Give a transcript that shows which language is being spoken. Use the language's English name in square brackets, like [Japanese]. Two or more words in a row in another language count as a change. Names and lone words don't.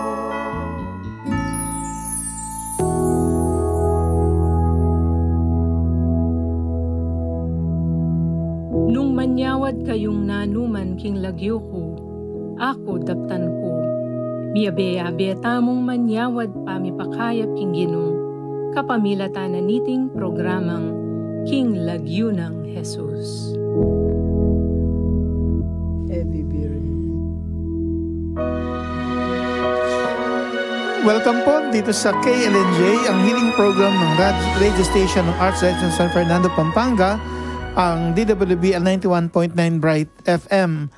[Pampanga] Nung manyawad kayong nanuman king lagyo ko, ako daptan ko. Miabe-abe tamong manyawad pamipakayap king Ginoo, kapamilata na niting programang King Lagyo ng Jesus. [Filipino] Welcome po dito sa KLNJ, ang [English] healing program [Filipino] ng [English] radio station [Filipino] ng Archdiocese ng San Fernando, Pampanga, ang DWBL 91.9 Bright FM.